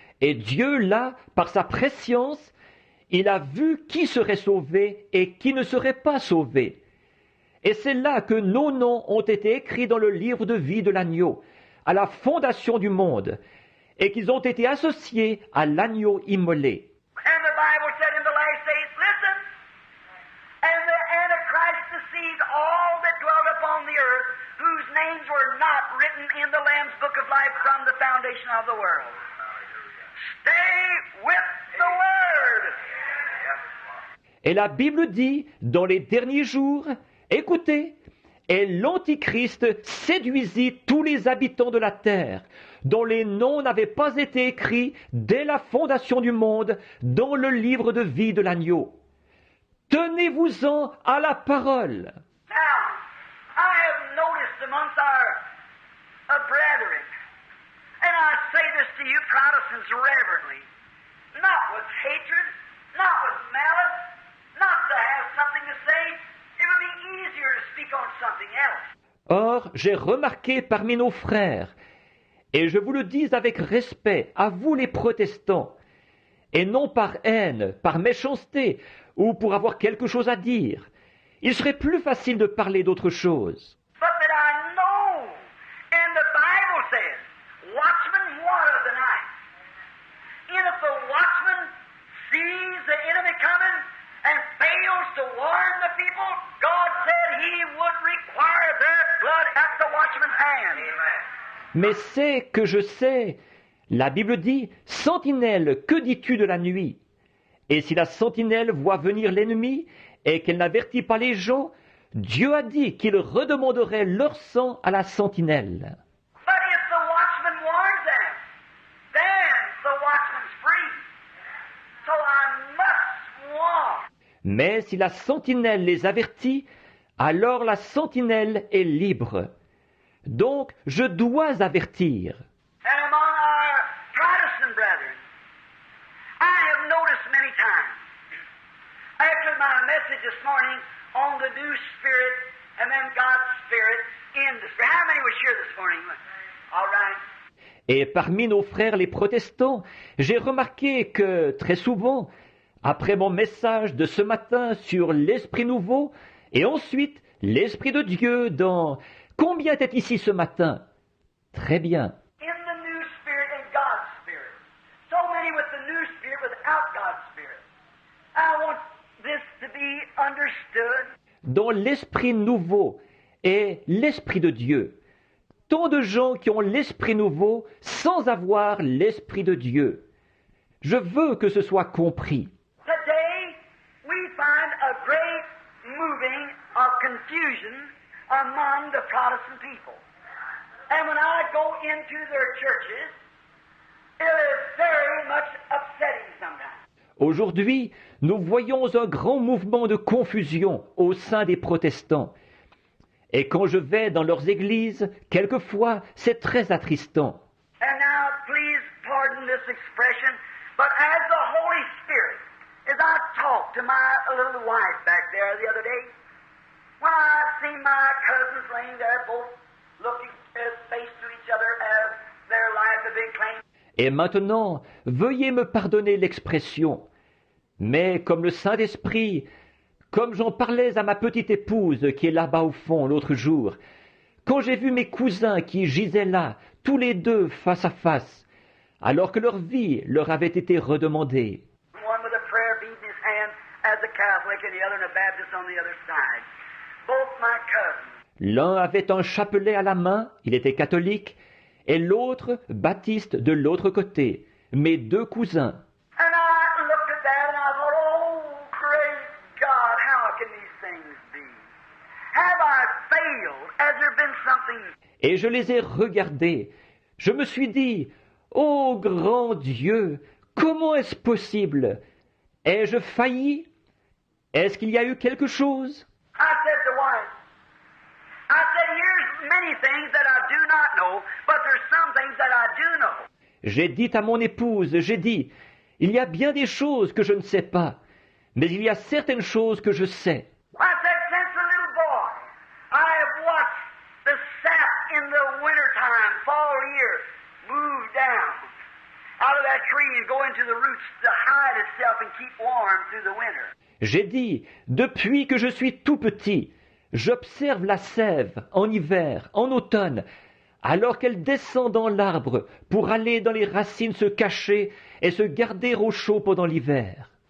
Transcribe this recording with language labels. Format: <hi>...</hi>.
<fr>Et Dieu, là, par sa prescience, il a vu qui serait sauvé et qui ne serait pas sauvé. Et c'est là que nos noms ont été écrits dans le livre de vie de l'agneau, à la fondation du monde, et qu'ils ont été associés à l'agneau immolé.</fr> <en>And the Bible said in the last days, listen, and the Antichrist deceived all that dwelt upon the earth, whose names were not written in the Lamb's book of life from the foundation of the world. Stay with the Word.</en> <fr>Et la Bible dit, dans les derniers jours, écoutez, et l'Antichrist séduisit tous les habitants de la terre, dont les noms n'avaient pas été écrits dès la fondation du monde dans le livre de vie de l'agneau. Tenez-vous-en à la parole.</fr> <en>Now, I have noticed amongst our brethren, and I say this to you Protestants reverently, not with hatred, not with malice, not to have something to say. It would be easier to speak on something else.</en> <fr>Or, j'ai remarqué parmi nos frères, et je vous le dis avec respect à vous les protestants, et non par haine, par méchanceté, ou pour avoir quelque chose à dire, il serait plus facile de parler d'autre chose.</fr> <en>But that I know, and the Bible says, watchman warneth the night. And if the watchman sees the enemy coming and fails to warn the people, God said He would require their blood at the watchman's hand.</en> <fr>Mais c'est que je sais, la Bible dit, sentinelle, que dis-tu de la nuit? Et si la sentinelle voit venir l'ennemi et qu'elle n'avertit pas les gens, Dieu a dit qu'il redemanderait leur sang à la sentinelle.</fr> <en>But if the watchman warns them, then the watchman's free. So I must warn.</en> <fr>Mais si la sentinelle les avertit, alors la sentinelle est libre. Donc je dois avertir.</fr> <en>And among our Protestant brethren, I have noticed many times, after my message this morning on the new spirit and then God's spirit in the spirit. How many was here this morning? All right.</en> <fr>Et parmi nos frères les protestants, j'ai remarqué que très souvent, après mon message de ce matin sur l'Esprit nouveau, et ensuite l'Esprit de Dieu dans... Combien est ici ce matin? Très bien.</fr> <en>In the new spirit and God's spirit. So many with the new spirit without God's spirit. I want this to be understood.</en> <fr>Dans l'Esprit nouveau et l'Esprit de Dieu. Tant de gens qui ont l'Esprit nouveau sans avoir l'Esprit de Dieu. Je veux que ce soit compris.</fr> <en>Today, we find a great moving of confusion among the Protestant people. And when I go into their churches, it is very much upsetting sometimes.</en> <fr>Aujourd'hui, nous voyons un grand mouvement de confusion au sein des protestants. Et quand je vais dans leurs églises, quelquefois, c'est très attristant.</fr> <en>And now, please pardon this expression, but as the Holy Spirit, as I talked to my little wife back there the other day, when I seen my cousins laying there, both looking face to each other as their lives had been claimed.</en> <fr>Et maintenant, veuillez me pardonner l'expression, mais comme le Saint-Esprit, comme j'en parlais à ma petite épouse qui est là-bas au fond l'autre jour, quand j'ai vu mes cousins qui gisaient là, tous les deux face à face, alors que leur vie leur avait été redemandée.</fr> <en>One with a prayer bead in his hand as a Catholic and the other in a Baptist on the other side. Both my cousins.</en> <fr>L'un avait un chapelet à la main, il était catholique, et l'autre baptiste de l'autre côté, mes deux cousins.</fr> <en>And I looked at that and I thought, oh, great God, how can these things be? Have I failed? Has there been something?</en> <fr>Et je les ai regardés. Je me suis dit, ô grand Dieu, comment est-ce possible? Ai-je failli? Est-ce qu'il y a eu quelque chose?</fr> <en>I said to wife, I said, here's many things that I do not know, but there's some things that I do know.</en> <fr>J'ai dit à mon épouse, j'ai dit, il y a bien des choses que je ne sais pas, mais il y a certaines choses que je sais.</fr> <en>I said, since a little boy, I have watched the sap in the wintertime, fall year, move down. out of that tree and go into the roots to hide itself and keep warm through the winter.</en> <fr>J'ai dit, depuis que je suis tout petit, j'observe la sève en hiver, en automne, alors qu'elle descend dans l'arbre pour aller dans les racines se cacher et se garder au chaud pendant l'hiver.</fr>